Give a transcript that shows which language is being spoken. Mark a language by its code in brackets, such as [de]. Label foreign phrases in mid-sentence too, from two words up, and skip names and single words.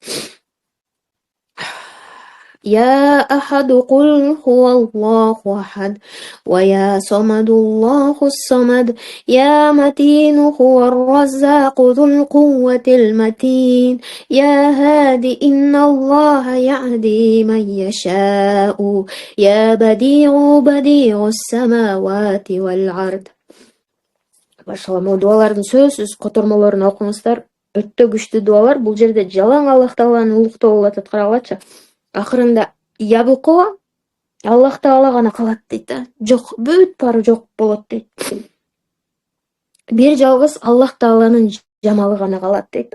[ar] يا أحد قل هو الله أحد ويا صمد الله الصمد يا متين هو الرزاق ذو القوة المتين يا هادي إن الله يهدي من يشاء يا بديع السماوات والأرض. [ky] Башала дуалардын сөзсүз котормолорун окуңуздар. Өтө күчтүү дуалар. Бул жерде жалаң Аллах Тааланы улуктоо болуп атат, карагылачы. Акырында ябылкоо Аллах Таала гана калат дейт да. Жок, бүт баары жок болот дейт. Бир жалгыз Аллах Тааланын жамалы гана калат дейт.